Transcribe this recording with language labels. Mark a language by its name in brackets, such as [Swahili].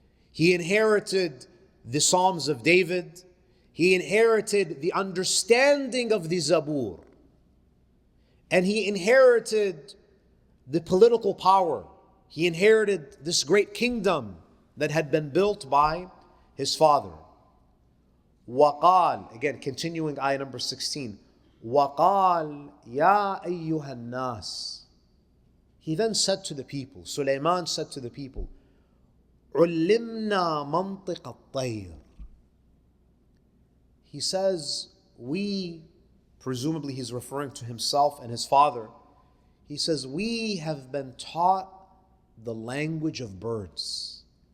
[English] He inherited the Psalms of David. He inherited the understanding of the Zabur. And he inherited the political power. He inherited this great kingdom that had been built by his father. [Arabic] وَقَالْ, [English] again continuing ayah number 16, [Arabic] وَقَالْ يَا أَيُّهَا النَّاسِ. [English] He then said to the people, Sulaiman said to the people, [Arabic] عُلِّمْنَا مَنْطِقَ الطَّيْرِ. [English] He says, we, presumably he's referring to himself and his father, he says, we have been taught the language of birds.